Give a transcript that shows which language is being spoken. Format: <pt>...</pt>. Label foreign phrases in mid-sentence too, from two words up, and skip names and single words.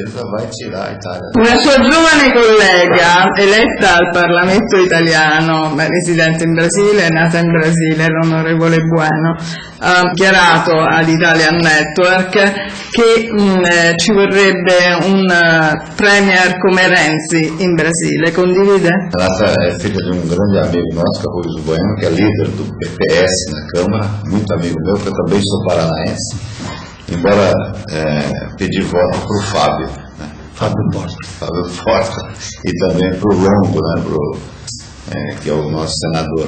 <it>Una sua giovane collega eletta al Parlamento italiano, residente in Brasile, nata in Brasile, l'onorevole Bueno, ha dichiarato ad Italian Network che ci vorrebbe un premier come Renzi in Brasile. Condivide?</it> <pt>Renata è figlia di un grande amigo nosso, Rubens Bueno, que é líder do PPS na Câmara, muito amigo meu, que eu também sou paranaense, embora pedir voto para o Fábio, né? Fábio Porta, e também para o Longo, né? Que é o nosso senador.</pt>